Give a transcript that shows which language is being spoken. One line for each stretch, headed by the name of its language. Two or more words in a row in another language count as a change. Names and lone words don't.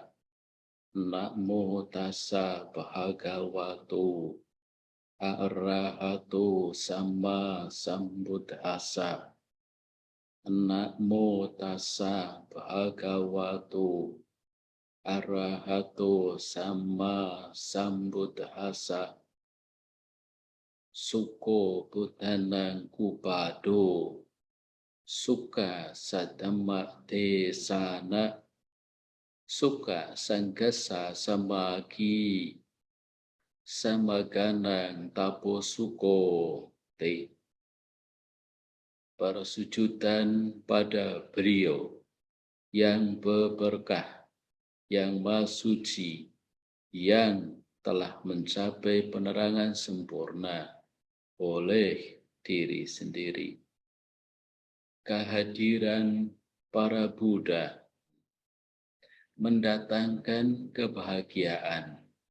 Pali: Namo tassa bhagavato arahato sama sambuddhassa. Namo tassa bhagavato arahato sama sambuddhassa. Suko Buddhanang Kupado Suka Sadhamma Desana Suka Sanggasa Samagi Samaganang Tapo Suko Te.
Indonesian: Persujudan pada beliau yang berberkah, yang maha suci, yang telah mencapai penerangan sempurna oleh diri sendiri. Kehadiran para Buddha mendatangkan kebahagiaan,